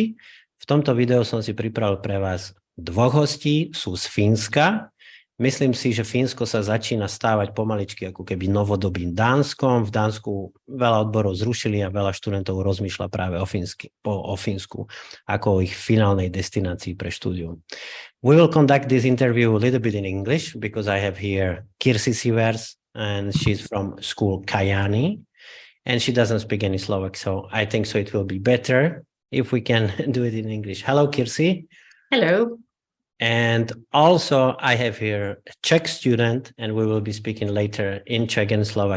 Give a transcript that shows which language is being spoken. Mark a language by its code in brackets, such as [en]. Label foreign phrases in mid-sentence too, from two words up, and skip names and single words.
[sk] V tomto videu som si pripravil pre vás dvoch hostí, sú z Fínska. Myslím si, že Fínsko sa začína stávať pomaličky ako keby novodobým Dánskom. V Dánsku veľa odborov zrušili a veľa študentov rozmýšľa práve o Fínsku ako o ich finálnej destinácii pre štúdium. [en] We will conduct this interview a little bit in English because I have here Kirsi Sivers and she's from school Kajani and she doesn't speak any Slovak, so I think so it will be better if we can do it in English. Hello, Kirsi. Hello. And also I have here a Czech student and we will be speaking later in Czech and Slovak.